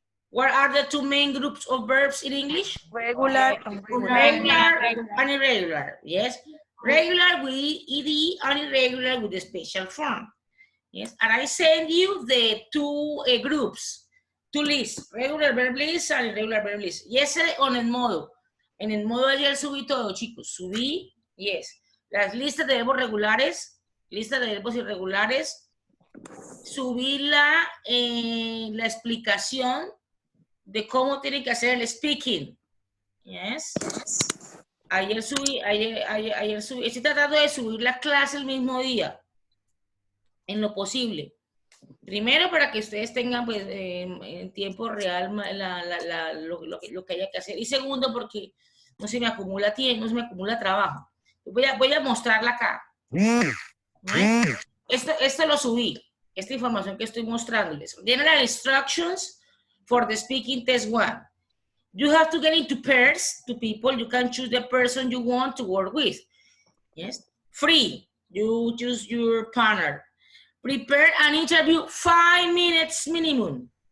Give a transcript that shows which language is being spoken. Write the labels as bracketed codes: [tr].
[en] What are the two main groups of verbs in English? Regular and Regular and irregular, yes. Regular with ed and irregular with the special form. Yes, and I send you the two groups, two lists, regular verb list and irregular verb list. [es] Yesterday en el modo ayer subí todo, chicos, subí, yes, las listas de verbos regulares, listas de verbos irregulares, subí la explicación de cómo tienen que hacer el speaking, yes. Ayer subí, estoy tratando de subir la clase el mismo día, en lo posible. Primero, para que ustedes tengan pues, en tiempo real lo que haya que hacer. Y segundo, porque no se me acumula tiempo, no se me acumula trabajo. Voy a mostrarla acá. Esto lo subí. Esta información que estoy mostrándoles. [en] General instructions for the speaking test 1. You have to get into pairs to people. You can choose the person you want to work with. Yes. Free. You choose your partner. Prepare an interview 5 minutes minimum.